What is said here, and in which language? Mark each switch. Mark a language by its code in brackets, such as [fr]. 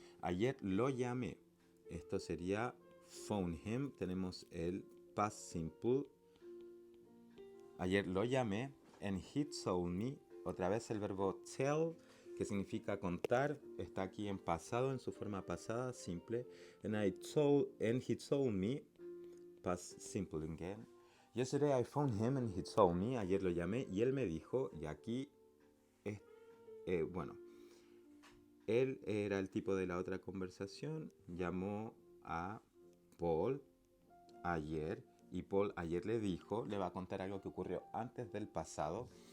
[es] Ayer lo llamé. Esto sería [en] phone him. [es] Tenemos el past simple. Ayer lo llamé. [en] And he told me. [es] Otra vez el verbo tell, que significa contar, está aquí en pasado, en su forma pasada, simple. [en] And he told me, past simple again. Yesterday I phoned him and he told me. [es] Ayer lo llamé y él me dijo, y aquí bueno, él era el tipo de la otra conversación, llamó a Paul ayer y Paul ayer le dijo, le va a contar algo que ocurrió antes del pasado.